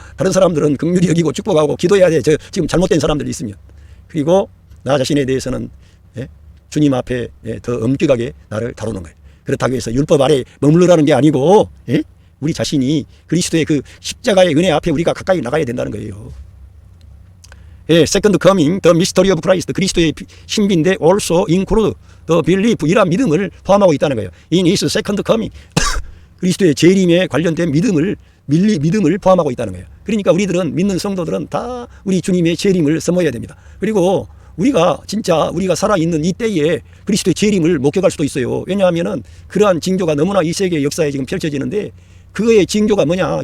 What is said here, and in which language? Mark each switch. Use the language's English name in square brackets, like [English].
[Korean] 다른 사람들은 긍휼히 여기고 축복하고 기도해야 돼. 지금 잘못된 사람들이 있으면. 그리고 나 자신에 대해서는 주님 앞에 더 엄격하게 나를 다루는 거예요. 그렇다고 해서 율법 아래 머무르라는 게 아니고, 우리 자신이 그리스도의 그 십자가의 은혜 앞에 우리가 가까이 나가야 된다는 거예요. [English] Second coming, the mystery of Christ, [Korean] 그리스도의 신비인데 [English] also include the belief, [Korean] 이런 믿음을 포함하고 있다는 거예요. [English] In his second coming, [Korean] 그리스도의 재림에 관련된 믿음을 포함하고 있다는 거예요. 그러니까 우리들은, 믿는 성도들은 다 우리 주님의 재림을 써먹어야 됩니다. 그리고 우리가 살아있는 이 때에 그리스도의 재림을 목격할 수도 있어요. 왜냐하면은 그러한 징조가 너무나 이 세계 역사에 지금 펼쳐지는데, 그거의 징조가 뭐냐?